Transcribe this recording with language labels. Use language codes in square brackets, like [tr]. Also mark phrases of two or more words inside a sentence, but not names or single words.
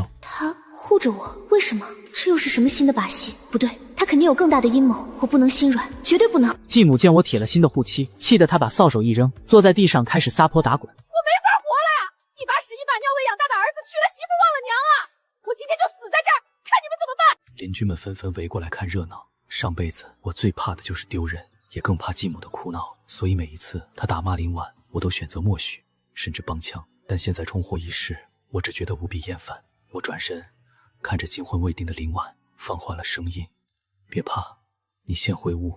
[zh] 他護着我，為什麼？這又是什麼新的把戲？不對，他肯定有更大的陰謀，我不能心軟，絕對不能。繼母見我鐵了心的護妻，氣得他把掃帚一扔，坐在地上開始撒潑打滾。我沒法活了呀！一把屎一把尿餵養大的兒子娶了媳婦忘了娘啊！我今天就死在這兒，看你們怎麼辦！鄰居們紛紛圍過來看熱鬧。上輩子我最怕的就是丟人，也更怕繼母的哭鬧，所以每一次他打罵林婉，我都選擇默許，甚至幫腔。但現在重獲一世，我只覺得無比厭煩。我轉身看着驚魂未定的林婉，放緩了聲音：“別怕，你先回屋。”